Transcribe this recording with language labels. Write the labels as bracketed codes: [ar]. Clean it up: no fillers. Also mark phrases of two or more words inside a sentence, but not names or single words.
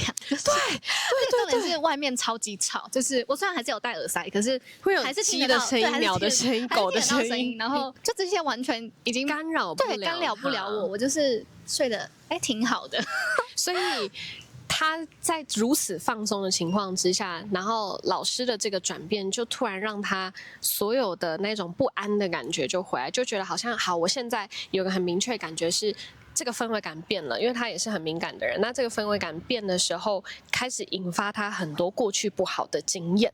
[zh] 就是、对，重点是外面超級吵，就是我虽然還是有戴耳塞，可是会有还是鸡的声音、鳥的声音、狗的声音，然後就这些完全已經干擾不了我，我就是睡得挺好的。所以他在如此放鬆的情況之下，然後老師的這個轉變，就突然讓他所有的那種不安的感覺就回來，就覺得好像好，我現在有個很明確的感覺是。這個氛圍感變了，因為他也是很敏感的人。那這個氛圍感變的時候，開始引發他很多過去不好的經驗。